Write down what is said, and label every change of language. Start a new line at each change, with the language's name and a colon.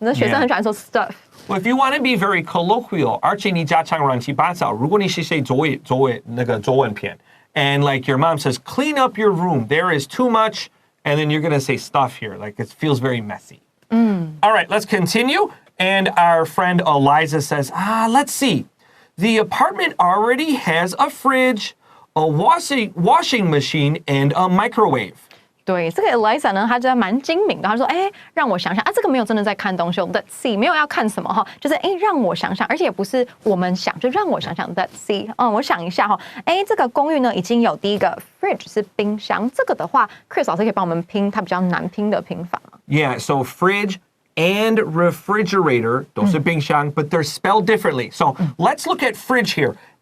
Chinese: 那学生很喜欢说 stuff。
English: Well, if you want to be very colloquial,
Chinese: 而且你家常乱七八糟，如果你是写作文片
English: and like your mom says, clean up your room, there is too much, and then you're going to say stuff here, like it feels very messy. All right, let's continue. And our friend Eliza says, let's see. The apartment already has a fridge, a washing machine, and a microwave.
Chinese: 对，这个 Eliza 呢，她就蛮精明的。她说：“让我想想啊，这个没有真的在看东西。
English: Let's see，
Chinese: 没有要看什么哈，就是让我想想，而且也不是我们想，就让我想想。Let's see， 我想一下哈，这个公寓呢已经有第一个 fridge 是冰箱，这个的话 ，Chris 老师可以帮我们拼它比较难拼的拼法吗？
English: Yeah, so fridge and refrigerator,
Chinese: 都是冰箱,
English: but they're spelled differently. So let's look at fridge here.